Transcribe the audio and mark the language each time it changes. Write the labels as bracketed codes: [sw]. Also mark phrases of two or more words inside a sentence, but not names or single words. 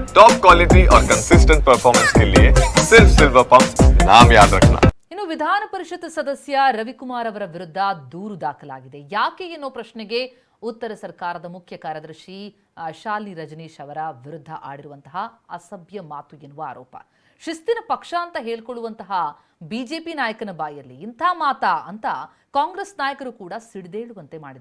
[en] top quality [hi] और [en] consistent performance [hi] के लिए सिर्फ सिल्वर पंप नाम याद रखना। [kn] ಇನ್ನು ವಿಧಾನ ಪರಿಷತ್ ಸದಸ್ಯ ರವಿಕುಮಾರ್ ಅವರ ವಿರುದ್ಧ ದೂರು ದಾಖಲಾಗಿದೆ. ಯಾಕೆ ಎನ್ನೋ ಪ್ರಶ್ನೆಗೆ ಉತ್ತರ ಸರ್ಕಾರದ ಮುಖ್ಯ ಕಾರ್ಯದರ್ಶಿ ಶಾಲಿನಿ ರಜನೀಶ್ ಅವರ ವಿರುದ್ಧ ಆಡಿರುವಂತಹ ಅಸಭ್ಯ ಮಾತು ಎನ್ನುವ ಆರೋಪ. ಶಿಸ್ತಿನ ಪಕ್ಷ ಅಂತ ಹೇಳ್ಕೊಳ್ಳುವಂತಹ ಬಿಜೆಪಿ ನಾಯಕನ ಬಾಯಲ್ಲಿ ಇಂಥ ಮಾತಾ ಅಂತ ಕಾಂಗ್ರೆಸ್ ನಾಯಕರು ಕೂಡ ಸಿಡಿದೇಳುವಂತೆ ಮಾಡಿದೆ.